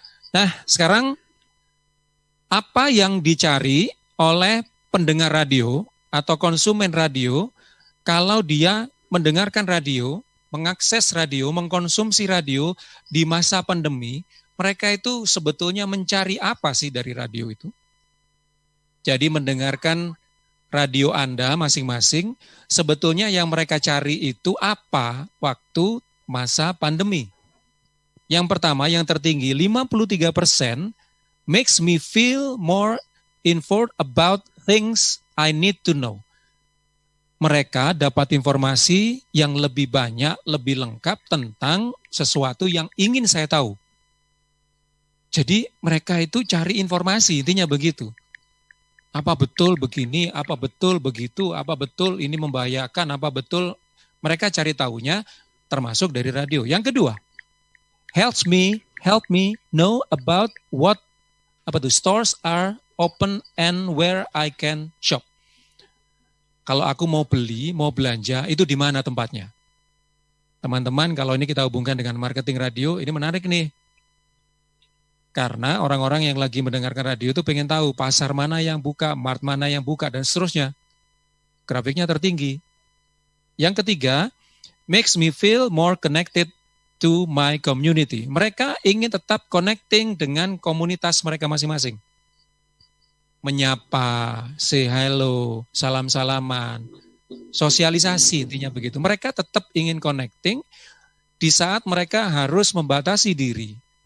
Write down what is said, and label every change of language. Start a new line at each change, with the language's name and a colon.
Indonesian: Nah, sekarang apa yang dicari oleh pendengar radio atau konsumen radio kalau dia mendengarkan radio, mengakses radio, mengkonsumsi radio di masa pandemi, mereka itu sebetulnya mencari apa sih dari radio itu? Jadi mendengarkan radio Anda masing-masing, sebetulnya yang mereka cari itu apa waktu masa pandemi? Yang pertama, yang tertinggi,
English: 53% makes me feel more informed about things I need to know.
Indonesian: Mereka dapat informasi yang lebih banyak, lebih lengkap tentang sesuatu yang ingin saya tahu. Jadi mereka itu cari informasi, intinya begitu. Apa betul begini, apa betul begitu, apa betul ini membahayakan, apa betul mereka cari tahunya termasuk dari radio. Yang kedua,
English: help me know about what stores are open and where I can shop.
Indonesian: Kalau aku mau beli, mau belanja, itu di mana tempatnya? Teman-teman, kalau ini kita hubungkan dengan marketing radio, ini menarik nih. Karena orang-orang yang lagi mendengarkan radio itu pengen tahu pasar mana yang buka, mart mana yang buka, dan seterusnya. Grafiknya tertinggi. Yang ketiga,
English: makes me feel more connected to my community.
Indonesian: Mereka ingin tetap connecting dengan komunitas mereka masing-masing. Menyapa,
English: say hello,
Indonesian: salam-salaman, sosialisasi intinya begitu. Mereka tetap ingin connecting di saat mereka harus membatasi diri.